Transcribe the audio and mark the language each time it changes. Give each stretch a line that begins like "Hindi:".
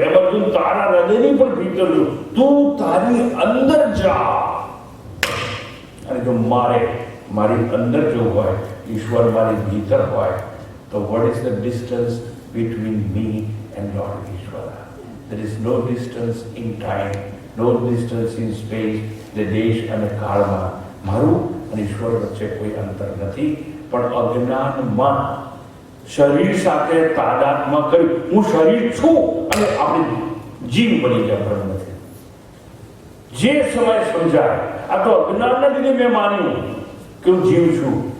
Gujarati: એ બધું તારા હૃદયની પણ ભીતર છું. તું તારી અંદર જા. અને જો મારી અંદર જો હોય, ઈશ્વર મારી ભીતર હોય, તો
English: what is the distance between me and Lord Ishvara? There is no distance in time, no distance in space.
Gujarati: The દેશ અને કાળમાં મારું અને ઈશ્વર વચ્ચે કોઈ અંતર નથી. પણ અજ્ઞાનમાં શરીર સાથે તાદાત્મ્ય કર્યું, હું શરીર છું અને આપણે જીવ બની ગયા બ્રહ્મ છે. જે સમય સમજાય આ તો અજ્ઞાનના લીધે મેં માન્યું કે હું જીવ છું.